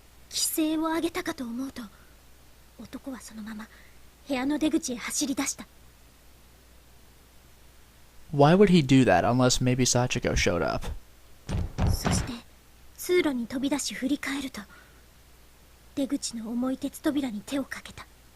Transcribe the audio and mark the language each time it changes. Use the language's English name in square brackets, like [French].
[Japanese] 規制を上げたかと思うと、男はそのまま部屋の出口へ走り出した。 [English] Why would he do that unless maybe Sachiko showed up? [Japanese] そして通路に飛び出し振り返ると、出口の重い鉄扉に手をかけた。